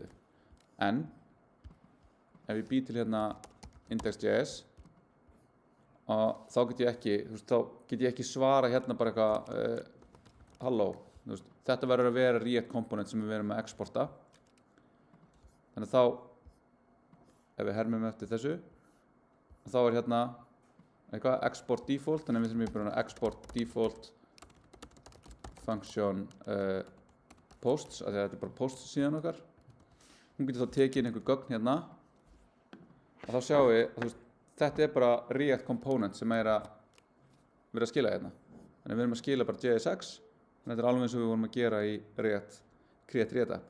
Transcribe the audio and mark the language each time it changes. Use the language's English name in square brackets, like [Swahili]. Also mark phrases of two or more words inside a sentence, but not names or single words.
[Icelandic] En ef ég bý til hérna index.js þá get ég ekki svara hérna bara eitthvað halló. Þetta verður að vera [English] React component [Icelandic] sem við erum að exporta. Þannig þá ef við hermum eftir þessu þá hérna eitthvað [English] export default, [Icelandic] þannig við þurfum bara að [English] export default function posts, [Icelandic] af því að þetta bara posts síðan okkar. Hún getur þá tekið inn einhver gögn hérna og þá sjáum við að þetta bara [English] React component [Icelandic] sem að vera að skila hérna. Þannig við erum að skila bara JSX, þannig þetta alveg eins og við vorum að gera í React create React app.